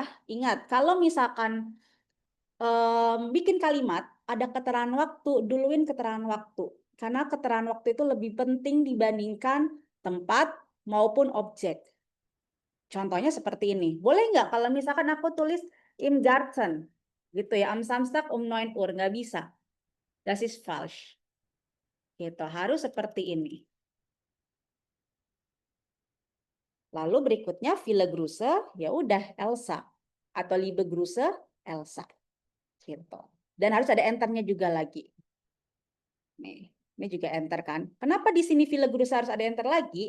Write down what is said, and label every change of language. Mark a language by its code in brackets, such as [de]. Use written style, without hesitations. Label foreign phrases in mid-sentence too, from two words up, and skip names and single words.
[id] Ingat, kalau misalkan bikin kalimat, ada keterangan waktu, duluin keterangan waktu. Karena keterangan waktu itu lebih penting dibandingkan tempat maupun objek. Contohnya seperti ini. Boleh nggak kalau misalkan aku tulis [de] im Garten, [id] gitu ya, [de] am Samstag um 9 Uhr, [id] nggak bisa. [de] Das ist falsch. [id] Gitu, harus seperti ini. Lalu berikutnya [de] viele Grüße, [id] ya udah Elsa. Atau [de] liebe Grüße, [id] Elsa. Gitu. Dan harus ada enternya juga lagi. Nih, ini juga enter kan. Kenapa di sini [de] viele Grüße [id] harus ada enter lagi?